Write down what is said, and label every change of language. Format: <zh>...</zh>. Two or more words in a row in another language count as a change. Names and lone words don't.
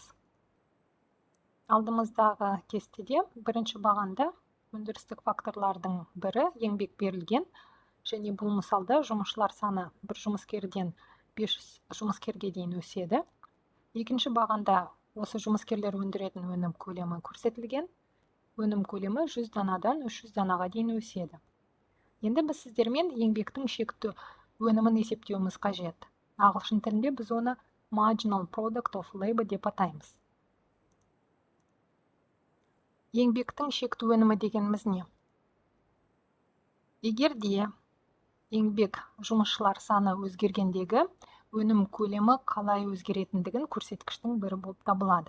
<kk>Алдымыздағы кестеде бірінші бағанда өндірістік факторлардың бірі еңбек берілген, және бұл мысалда жұмысшылар саны бір жұмыскерден 500 жұмыскерге дейін өседі. Екінші бағанда осы жұмыскерлер өндіретін өнім көлемі көрсетілген. Өнім көлемі 100 данадан 300 данаға дейін өседі. Енді біз сіздермен еңбектің шекті өнімін есептеуіміз қажет. Ағылшын тілінде біз оны</kk> <en>marginal product of labor</en> <kk>деп атаймыз. Еңбектің шекті өнімі дегеніміз не? Егер де еңбек жұмысшылар саны өзгергендегі өнім көлемі қалай өзгеретіндігін көрсеткіштің бірі болып табылады.</kk>